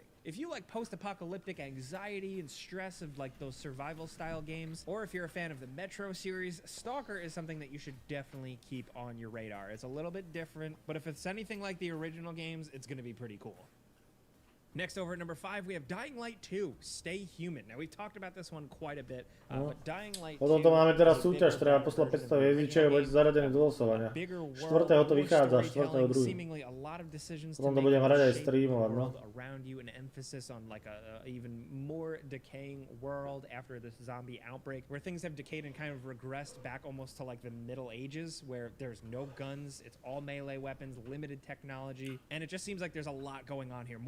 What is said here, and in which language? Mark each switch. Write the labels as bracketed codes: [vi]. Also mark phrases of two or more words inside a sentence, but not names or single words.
[en] If you like post-apocalyptic anxiety and stress of like those survival style games, or if you're a fan of the Metro series, Stalker is something that you should definitely keep on your radar. It's a little bit different, but if it's anything like the original games, it's going to be pretty cool. Next over at number 5, we have Dying Light 2, Stay Human. Now, we've talked about this one quite a bit, but Dying Light 2... [sk] Potom to máme teraz súťaž, treba poslať 500 hviezdičiek a budete zaradení do losovania. 4. to vychádza, 4.2. Potom to budem hrať aj streamovať, no. [en] Around you, an emphasis on like a even more decaying world after this zombie outbreak, where things have decayed and kind of regressed back almost to like the Middle Ages, where there's no guns, it's all melee weapons, limited technology, and it just seems like there's a lot going on here.